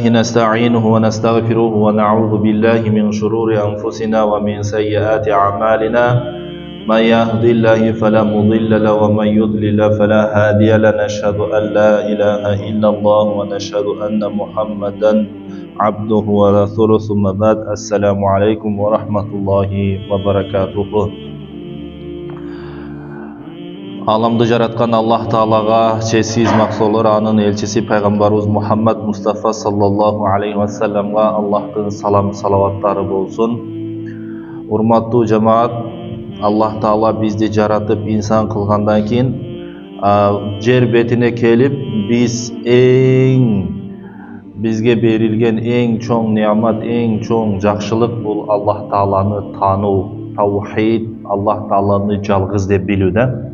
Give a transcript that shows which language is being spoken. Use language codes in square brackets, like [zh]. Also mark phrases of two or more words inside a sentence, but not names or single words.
[ar] نستعينه ونستغفره ونعوذ بالله من شرور أنفسنا ومن سيئات أعمالنا من يهد الله فلا مضل له ومن يضلل فلا هادي له نشهد أن لا إله إلا الله ونشهد أن محمدا عبده ورسوله ثم بعد السلام عليكم ورحمة الله وبركاته. [ky] Аламды жараткан Аллах Таалага чексиз максолор анын элчиси пайгамбарыбыз Мухаммад Мустафа саллаллаху алейхи ва салламга Аллахтын салам салаваттары болсун. Урматтуу жамаат, Аллах Таала бизди жаратып инсан кылгандан кийин жер бетине келип бизге берилген эң чоң неамат, эң чоң жакшылык бул Аллах Тааланы таануу, таухид, Аллах Тааланы жалгыз деп билүү да.